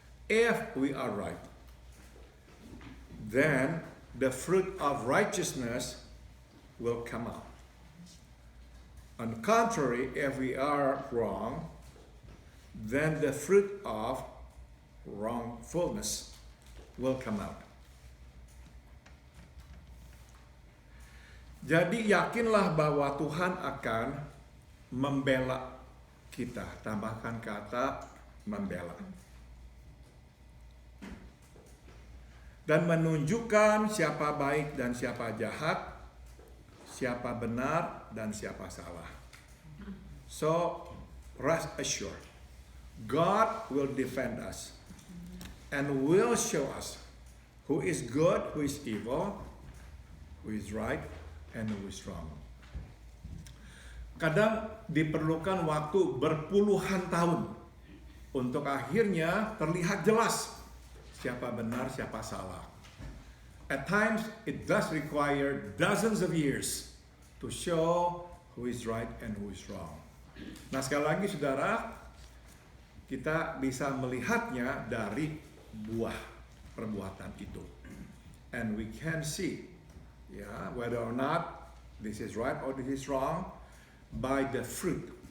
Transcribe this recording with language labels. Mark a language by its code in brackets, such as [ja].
[en] If we are right, then the fruit of righteousness will come out. On the contrary, if we are wrong, then the fruit of wrongfulness will come out. [id] Jadi yakinlah bahwa Tuhan akan membela kita. Tambahkan kata membela. Dan menunjukkan siapa baik dan siapa jahat, siapa benar dan siapa salah. [en] So, rest assured, God will defend us and will show us who is good, who is evil, who is right, and who is wrong. [id] Kadang diperlukan waktu berpuluhan tahun untuk akhirnya terlihat jelas siapa benar, siapa salah. [en] At times, it does require dozens of years to show who is right and who is wrong. [id] Nah, sekali lagi saudara, kita bisa melihatnya dari buah perbuatan itu. [en] And we can see whether or not this is right or this is wrong by the fruit.